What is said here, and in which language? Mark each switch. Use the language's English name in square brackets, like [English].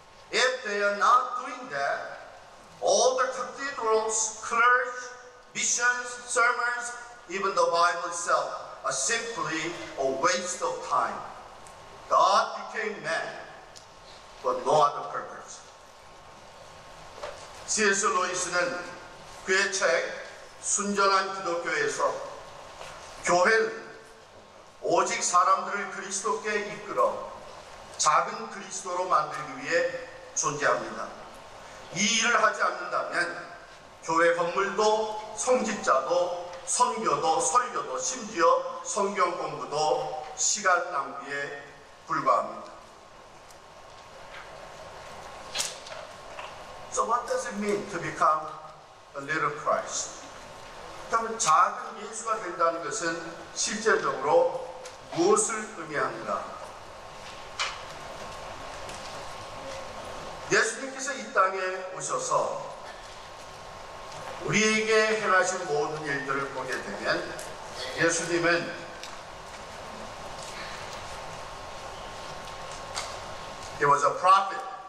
[English] If they are not doing that, all the cathedrals, clerks, missions, sermons, even the Bible itself are simply a waste of time. God became man for no other purpose. C.S. [Korean] 루이스는 그의 책 순전한 기독교에서 교회는 오직 사람들을 그리스도께 이끌어 작은 그리스도로 만들기 위해 존재합니다. 이 일을 하지 않는다면 교회 건물도 성직자도 선교도 설교도 심지어 성경 공부도 시간 낭비에 불과합니다. [English] So what does it mean to become a little Christ? [Korean] 그러면 작은 예수가 된다는 것은 실제적으로 무엇을 의미합니까? 예수님께서 이 땅에 오셔서 우리에게 행하신 모든 일들을 보게 되면 예수님은 [English] He was a prophet.